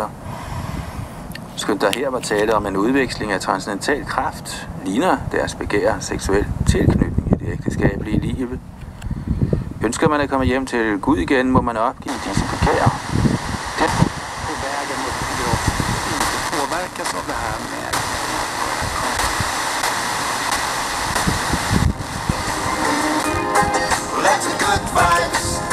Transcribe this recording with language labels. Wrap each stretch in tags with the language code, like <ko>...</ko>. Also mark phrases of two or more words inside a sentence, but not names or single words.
<da>Skønt der her var tale om en udveksling af transcendental kraft, ligner deres begær seksuel tilknytning i det ægteskabelige liv. Ønsker man at komme hjem til Gud igen, må man opgive disse begær.</da> <sv>Det påverkas av det här med</sv> <en>Let's good vibes.</en>